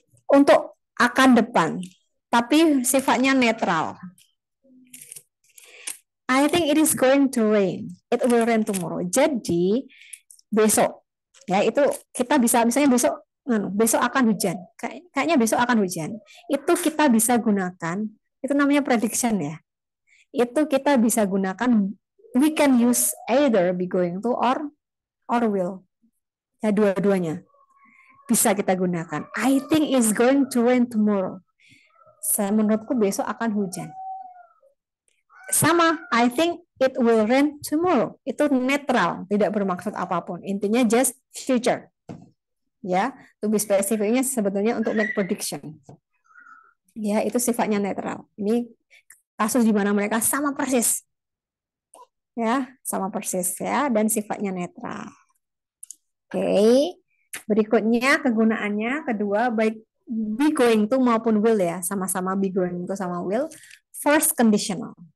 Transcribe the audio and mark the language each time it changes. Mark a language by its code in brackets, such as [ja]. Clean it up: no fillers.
[id] Untuk akan depan, tapi sifatnya netral. [en] I think it is going to rain. It will rain tomorrow. [id] Jadi besok, ya itu kita bisa misalnya besok akan hujan. Kayaknya besok akan hujan. Itu kita bisa gunakan. Itu namanya prediction ya. Itu kita bisa gunakan. [en] We can use either be going to or will. [id] Ya, dua-duanya bisa kita gunakan. [en] I think it's going to rain tomorrow. [id] Menurutku besok akan hujan. [en] Sama, I think it will rain tomorrow. [id] Itu netral, tidak bermaksud apapun. Intinya [en] just future. [id] Ya, lebih spesifiknya sebetulnya untuk make prediction. Ya, itu sifatnya netral. Ini kasus di mana mereka sama persis. Ya, sama persis ya, dan sifatnya netral. Oke, berikutnya kegunaannya kedua baik be going to maupun will ya, sama-sama be going to sama will. First conditional.